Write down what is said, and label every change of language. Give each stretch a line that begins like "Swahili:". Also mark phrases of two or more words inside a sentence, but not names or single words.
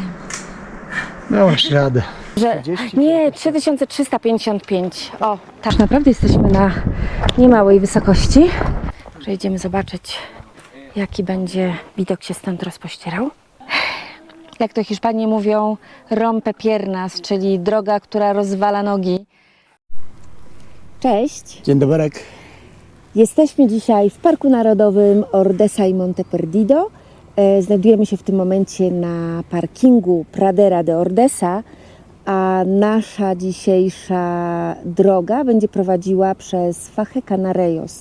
Polish: Dałaś radę. Nie, 3355. O, tak. Naprawdę jesteśmy na niemałej wysokości. Przejdziemy zobaczyć, jaki będzie widok się stąd rozpościerał. Jak to Hiszpanie mówią,
Spanish: rompe piernas,
Polish: czyli droga, która rozwala nogi. Cześć. Dzień dobry. Jesteśmy dzisiaj w Parku Narodowym Ordesa y Monte Perdido. Znajdujemy się w tym momencie na parkingu Pradera de Ordesa, a nasza dzisiejsza droga będzie prowadziła przez Faja Canarejos.